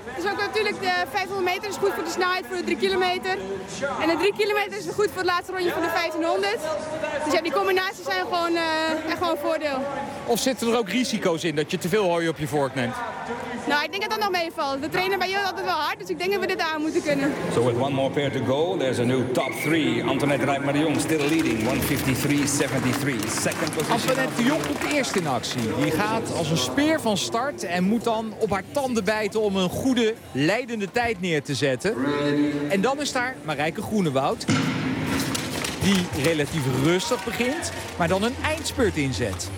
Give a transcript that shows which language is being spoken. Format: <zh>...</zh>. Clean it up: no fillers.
<nl>Het is ook natuurlijk de 500 meter is goed voor de snelheid voor de 3 kilometer. En de 3 kilometer is goed voor het laatste rondje van de 1500. Dus ja, die combinaties zijn gewoon echt gewoon een voordeel. Of zitten er ook risico's in dat je te veel hooi op je vork neemt? Nou, ik denk dat dat nog meevalt. We trainen bij jou altijd wel hard, dus ik denk dat we dit aan moeten kunnen.</nl> <en>So with one more pair to go, there's a new top 3. Antoinette Rijpmaar de Jong still leading, 153-73. Second position.</en> <nl>Antoinette de Jong komt eerst in actie. Die gaat als een speer van start en moet dan op haar tanden bijten om een goede leidende tijd neer te zetten. En dan is daar Marijke Groenewoud, die relatief rustig begint, maar dan een eindspurt inzet.</nl>